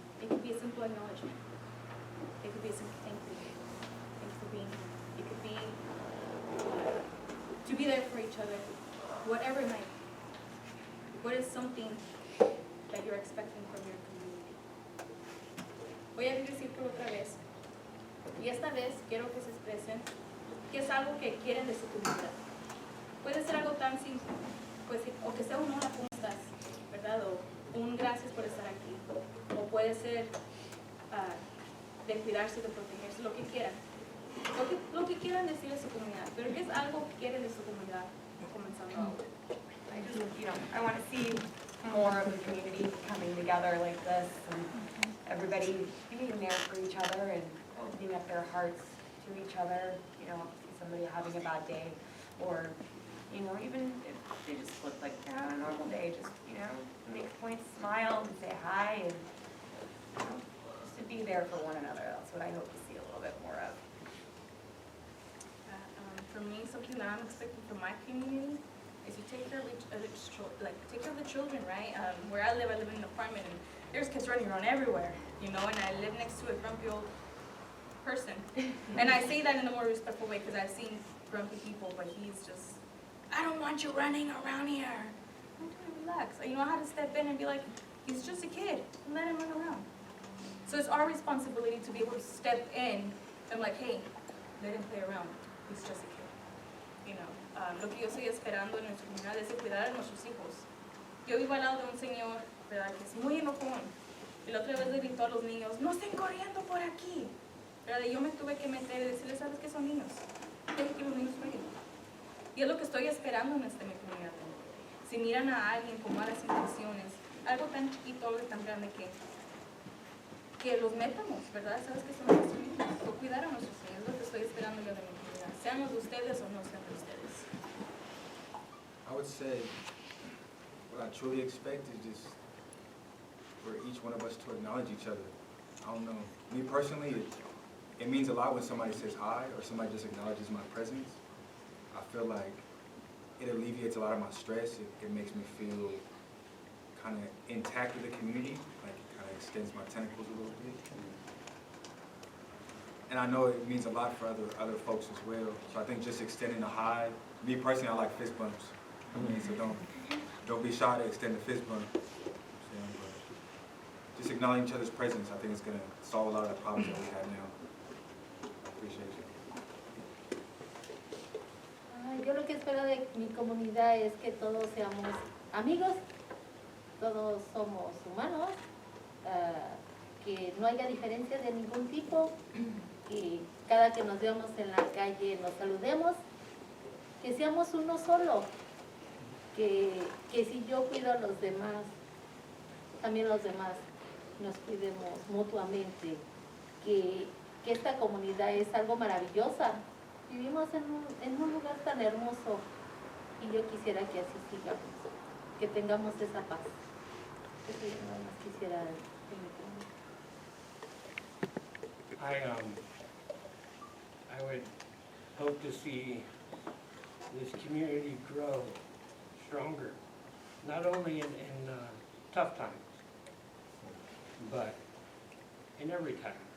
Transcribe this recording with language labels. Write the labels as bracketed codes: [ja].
[en] It could be a simple acknowledgement. It could be a simple thank you. Thanks for being here. It could be to be there for each other, whatever it might be. What is something that you're expecting from your community? [es] Voy a decirlo otra vez. Y esta vez quiero que se expresen qué es algo que quieren de su comunidad. Puede ser algo tan simple, pues, o que sea un hola, ¿cómo estás? ¿Verdad? O un gracias por estar aquí. O puede ser de cuidarse, de protegerse, lo que quieran. Lo que quieran decir a su comunidad, pero ¿qué es algo que quieren de su comunidad? Comenzando ahora. [en] I just, I want to see more of the community coming together like this, and everybody being there for each other and opening up their hearts to each other. See somebody having a bad day, or even if they just look like they're on a normal day, just make a point, smile, and say hi, and just to be there for one another. That's what I hope to see a little bit more of. For me, something that I'm expecting from my community is to take care of the children, right? Where I live in an apartment, and there's kids running around everywhere, and I live next to a grumpy old person. And I say that in a more respectful way because I've seen grumpy people, but he's just, I don't want you running around here. I'm trying to relax. You know how to step in and be like, he's just a kid, let him run around. So it's our responsibility to be able to step in and like, hey, let him play around. He's just a kid. [es] Lo que yo estoy esperando en nuestra comunidad es cuidar a nuestros hijos. Yo vivo al lado de un señor, ¿verdad?, que es muy enojón. Y la otra vez le gritó a los niños, no estén corriendo por aquí. ¿Verdad? Y yo me tuve que meter y decirles, ¿sabes qué son niños? Dejen que los niños jueguen. Y es lo que estoy esperando en esta comunidad. Si miran a alguien con malas intenciones, algo tan chiquito, algo tan grande que los metamos, ¿verdad? ¿Sabes qué son nuestros niños? O cuidar a nuestros niños, es lo que estoy esperando yo de mi comunidad. Sean los de ustedes o no sean de ustedes. [en] I would say what I truly expect is just for each one of us to acknowledge each other. I don't know. Me personally, it means a lot when somebody says hi or somebody just acknowledges my presence. I feel like it alleviates a lot of my stress. It makes me feel kind of intact with the community, like it kind of extends my tentacles a little bit. and I know it means a lot for other folks as well. So I think just extending a high, me personally, I like fist bumps. I mean, so don't be shy to extend the fist bump. But just acknowledging each other's presence, I think it's gonna solve a lot of the problems that we have now. I appreciate you. [es] Yo lo que espero de mi comunidad es que todos seamos amigos, todos somos humanos, que no haya diferencias de ningún tipo, que cada que nos veamos en la calle nos saludemos, que seamos uno solo, que si yo cuido a los demás, también los demás nos cuidemos mutuamente, que esta comunidad es algo maravillosa. Vivimos en un lugar tan hermoso y yo quisiera que así sigamos, que tengamos esa paz. Eso yo nada más quisiera que me [en] I would hope to see this community grow stronger, not only in tough times, but in every time.